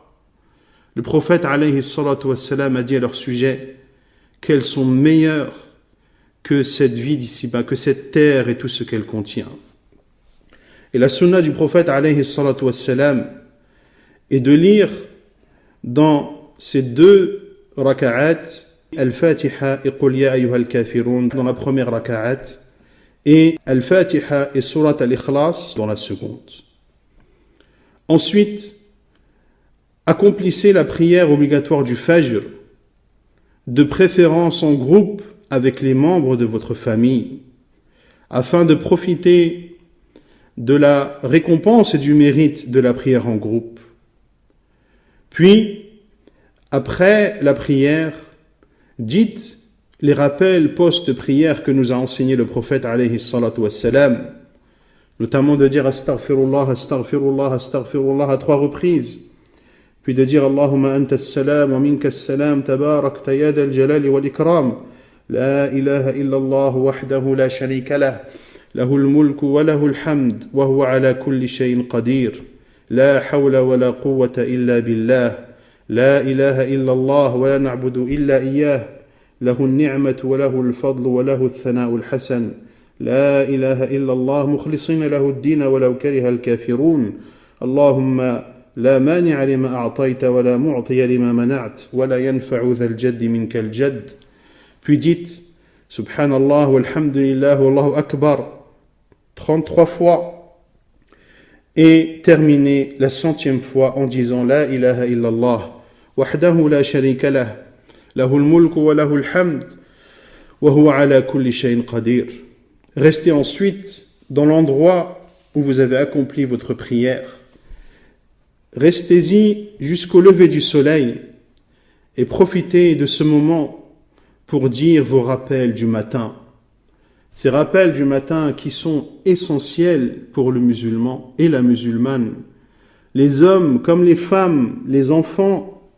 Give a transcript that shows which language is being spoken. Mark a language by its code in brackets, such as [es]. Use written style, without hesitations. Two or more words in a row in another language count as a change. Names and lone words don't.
[fr] Le prophète [ar] عليه الصلاة والسلام [fr] a dit à leur sujet qu'elles sont meilleures que cette vie d'ici-bas, que cette terre et tout ce qu'elle contient. Et la sunna du prophète [ar] عليه الصلاة والسلام [fr] est de lire dans ces deux raka'at Al-Fatiha et Qul ya ayyuhal kafirun dans la première raka'at et Al-Fatiha et Surat Al-Ikhlas dans la seconde. Ensuite, accomplissez la prière obligatoire du Fajr, de préférence en groupe avec les membres de votre famille, afin de profiter de la récompense et du mérite de la prière en groupe. Puis, après la prière, dites les rappels post-prière que nous a enseigné le prophète [ar] عليه الصلاة والسلام, [fr] notamment de dire [ar] أستغفر الله، أستغفر الله، أستغفر الله [fr] à 3 reprises, puis de dire [ar] اللهم أنت السلام ومنك السلام تباركت يا ذا الجلال والإكرام لا إله إلا الله وحده لا شريك له، له الملك وله الحمد وهو على كل شيء قدير، لا حول ولا قوة إلا بالله، لا إله إلا الله ولا نعبد إلا إياه, له النعمة وله الفضل وله الثناء الحسن لا إله إلا الله مخلصين له الدين ولو كره الكافرون اللهم لا مانع لما أعطيت ولا معطي لما منعت ولا ينفع ذا الجد منك الجد. [fr] Puis dites [ar] سبحان الله والحمد لله والله أكبر [fr] 33 fois et terminez la 100e fois en disant [ar] لا إله إلا الله وحده لا شريك له له الملك وله الحمد وهو على كل شيء قدير. [fr] Restez ensuite dans l'endroit où vous avez accompli votre prière. Restez-y jusqu'au lever du soleil et profitez de ce moment pour dire vos rappels du matin. Ces rappels du matin qui sont essentiels pour le musulman et la musulmane, les hommes comme les femmes, les enfants.